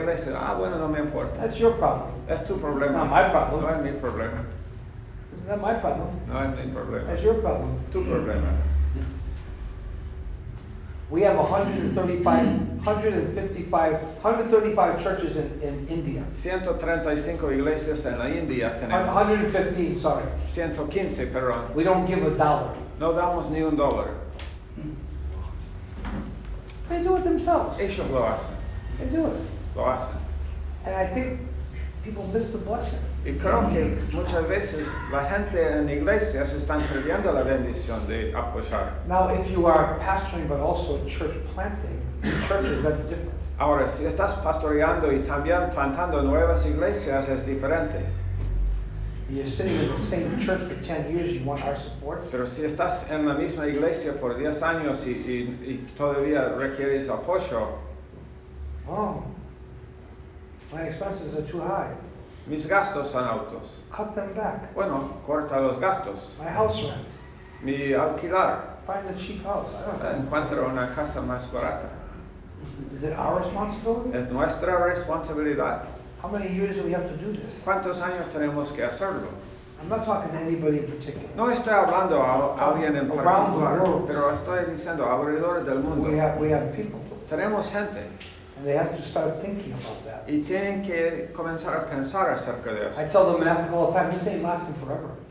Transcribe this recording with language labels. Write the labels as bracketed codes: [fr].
[es] iglesia. Bueno, no me importa. [en] That's your problem. [es] Es tu problema. [en] Not my problem. [es] No es mi problema. [en] Isn't that my problem? [es] No es mi problema. [en] That's your problem. [es] Tu problema es. [en] We have 135 churches in India. [es] 135 iglesias en la India tenemos. [en] 115, sorry. [es] 115, perdón. [en] We don't give a dollar. [es] No damos ni $1. [en] They do it themselves. [es] Ellos lo hacen. [en] They do it. [es] Lo hacen. [en] And I think people miss the blessing. [es] Y creo que muchas veces la gente en iglesias están perdiendo la bendición de apoyar. [en] Now, if you are pastoring but also church planting, churches, that's different. [es] Ahora, si estás pastoreando y también plantando nuevas iglesias, es diferente. [en] You're sitting in the same church for 10 years, you want our support? [es] Pero si estás en la misma iglesia por 10 años y todavía requieres apoyo, [en] Oh, my expenses are too high. [es] mis gastos son altos. [en] Cut them back. [es] Bueno, corta los gastos. [en] My house rent. [es] Mi alquilar. [en] Find a cheap house. I don't know. [es] Encuentra una casa más barata. [en] Is it our responsibility? [es] Es nuestra responsabilidad. [en] How many years do we have to do this? [es] ¿Cuántos años tenemos que hacerlo? [en] I'm not talking to anybody in particular. [es] No estoy hablando a alguien en [en] Around the [es] particular, [en] world. [es] pero estoy diciendo alrededor del mundo. [en] We have people, [es] Tenemos gente [en] and they have to start thinking about that. [es] y tienen que comenzar a pensar acerca de eso. [en] I tell them in Africa all the time, this ain't lasting forever.